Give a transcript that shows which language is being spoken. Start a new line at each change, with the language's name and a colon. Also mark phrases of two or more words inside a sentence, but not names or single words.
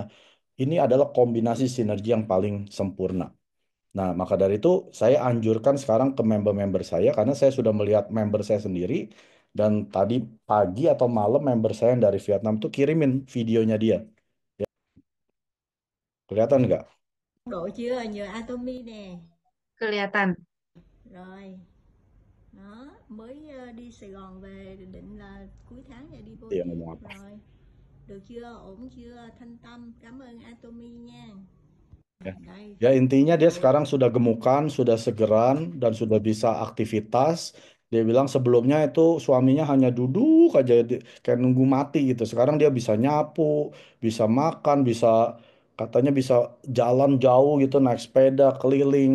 Indonesian: Ini adalah kombinasi sinergi yang paling sempurna. Nah, maka dari itu saya anjurkan sekarang ke member-member saya karena saya sudah melihat member saya sendiri dan tadi pagi atau malam member saya yang dari Vietnam tuh kirimin videonya dia. Kelihatan nggak?
Vietnamese: Độ chưa? Nhờ Atomy nè.
Indonesian: Kelihatan.
Vietnamese: Rồi, đó, mới đi Sài Gòn về định là cuối tháng này đi vô
Indonesian: Dia
Vietnamese: tiêm.
Indonesian: ngomong apa?
Vietnamese: Rồi, được chưa? Ổn chưa? Thanh Tâm, cảm ơn Atomy nha.
Indonesian: Ya.
Vietnamese: Đây,
Indonesian: Ya intinya dia
Vietnamese: bộ
Indonesian: sekarang sudah gemukan, sudah segeran, dan sudah bisa aktivitas. Dia bilang sebelumnya itu suaminya hanya duduk aja kayak nunggu mati gitu. Sekarang dia bisa nyapu, bisa makan, katanya bisa jalan jauh gitu, naik sepeda, keliling.